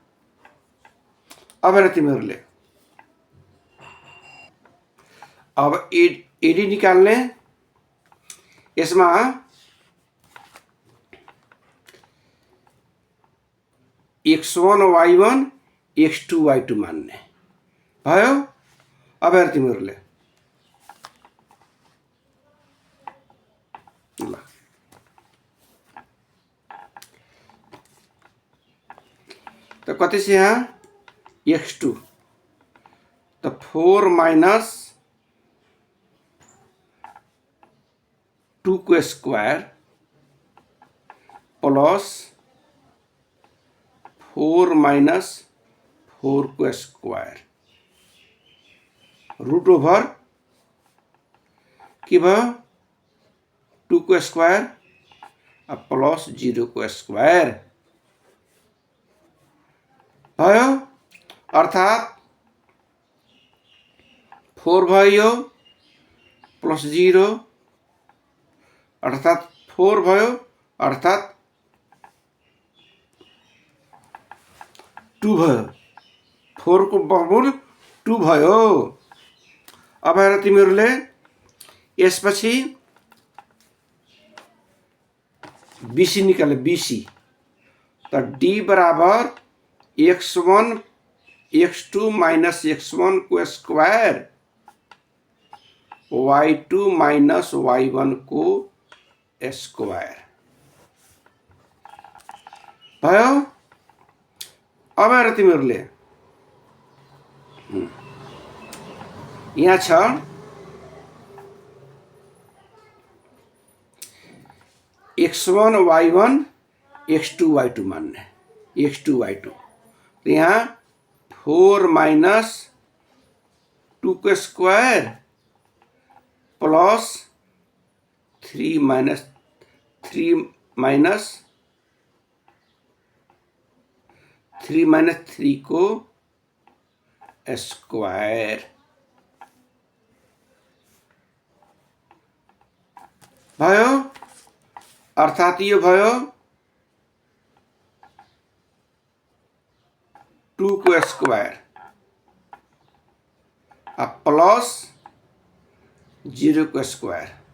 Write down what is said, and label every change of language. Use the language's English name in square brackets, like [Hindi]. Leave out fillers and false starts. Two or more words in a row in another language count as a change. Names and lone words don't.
[Nepali] अब हेर तिमीहरूले अब एडी निकाल्ने, यसमा x1 y1 x2 y2 मान्ने भयो। अब हेर तिमीहरूले ल तो कति छ यहाँ x2 तो 4 माइनस 2 को स्क्वायर प्लस 4 माइनस 4 को स्क्वायर [English] root over [Nepali] के भयो 2 को स्क्वायर प्लस 0 को स्क्वायर भयो, अर्थात 4 भयो प्लस 0 अर्थात 4 भयो, अर्थात 2 भयो। 4 को वर्गमूल 2 भयो। अब हेर तिमीहरूले यसपछि बीसी निकाले बीसी तो डी बराबर x1 x2 माइनस x1 को स्क्वायर y2 माइनस y1 को स्क्वायर भयो। अब हेर तिमीहरूले यहाँ छ x1 y1 x2 y2 मान्ने x2 y2 तो यहाँ 4 माइनस 2 को स्क्वायर प्लस 3 माइनस 3 को स्क्वायर भयो। अर्थात यो भयो 2 को स्क्वायर प्लस 0 को स्क्वायर